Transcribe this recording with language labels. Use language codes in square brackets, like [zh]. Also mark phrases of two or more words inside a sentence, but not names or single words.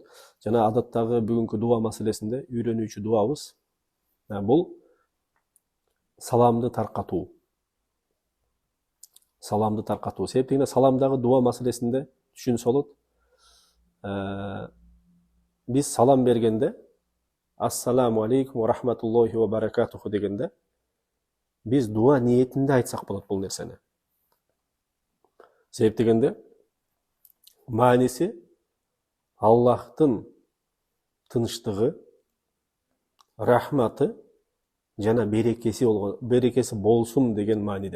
[ky] Жана адаттагы бүгүнкү дуа маселесинде үйрөнүүчү дуабыз бул саламды таркатуу. Саламды таркатуу. Себептен саламдагы дуа маселесинде түшүнсө болот. Биз салам бергенде [ar] السلام عليكم ورحمة الله وبركاته [ky] дегенде биз дуа ниетинде айтсак болот бул нерсени. Себеп дегенде мааниси Аллахтын тынычтыгы, рахматы жана берекеси болсун деген мааниде.